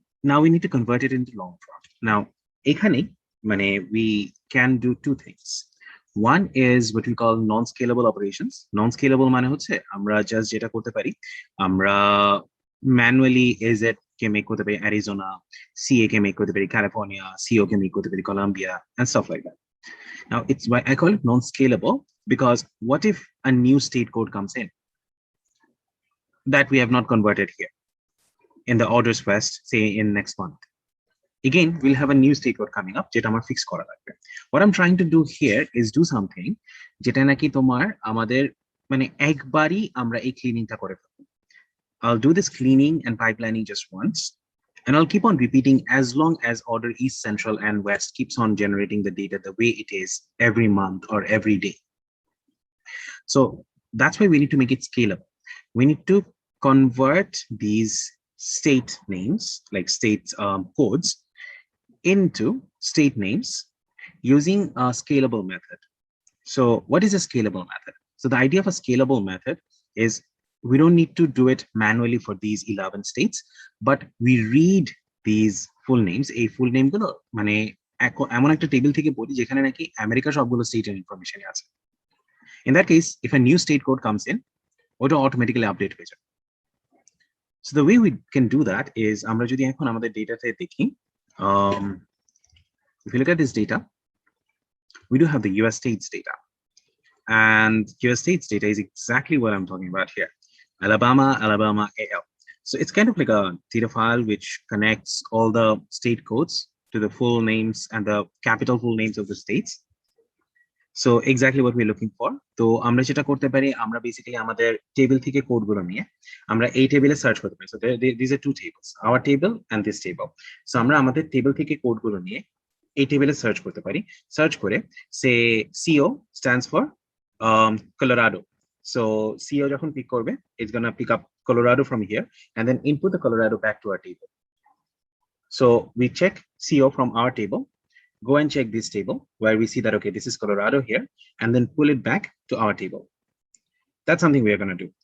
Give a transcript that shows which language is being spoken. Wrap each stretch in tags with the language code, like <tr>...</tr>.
<en>Now we need to convert it into long form. Now,</en> <bn>ekhane,</bn> <en>we can do two things. One is what we call non-scalable operations.</en> <bn>Non-scalable মানে হচ্ছে আমরা just যেটা করতে পারি, আমরা manually AZ কে make করতে পারি Arizona, CA কে make করতে পারি California, CO কে make করতে পারি Colombia,</bn> <en>and stuff like that. Now it's why I call it non-scalable, because what if a new state code comes in that we have not converted here in the orders west, say in next month? Again, we'll have a new state code coming up</en> <bn>যেটা আমার fix করা লাগবে.</bn> <en>What I'm trying to do here is do something</en> <bn>যেটা নাকি তোমার আমাদের একবারই আমরা এই cleaning-টা করে ফেলবো.</bn> <en>I'll do this cleaning and pipelining just once, and I'll keep on repeating as long as order east, central, and west keeps on generating the data the way it is every month or every day. So that's why we need to make it scalable. We need to convert these state names, like state codes, into state names using a scalable method. So what is a scalable method? So the idea of a scalable method is we don't need to do it manually for these 11 states, but we read these full names.</en> <bn>A full name গুলো এমন একটা table থেকে পড়ি যেখানে নাকি America সবগুলো স্টেটের information আছে.</bn> <en>In that case, if a new state code comes in, auto automatically update</en> <bn>হয়ে যায়.</bn> <en>So the way we can do that is</en> <bn>আমরা যদি এখন আমাদের ডেটাতে দেখি,</bn> <en>if you look at this data, we do have the US states data, and US states data is exactly what I'm talking about here. Alabama, AL. So it's kind of like a data file which connects all the state codes to the full names and the capital full names of the states. So exactly what we're looking for.</en> <bn>So আমরা যেটা করতে পারি, আমরা basically আমাদের table থেকে কোডগুলো নিয়ে আমরা এই টেবিলে সার্চ করতে পারি.</bn> <en>So these are two tables, our table and this table.</en> <bn>So আমরা আমাদের টেবিল থেকে কোডগুলো নিয়ে এই টেবিলে সার্চ করতে পারি. সার্চ করে</bn> <en>say CO stands for Colorado. So CO</en> <bn>যখন পিক করবে,</bn> <en>it's gonna pick up Colorado from here and then input the Colorado back to our table. So we check CO from our table, go and check this table where we see that, okay, this is Colorado here, and then pull it back to our table. That's something we are going to do.</en>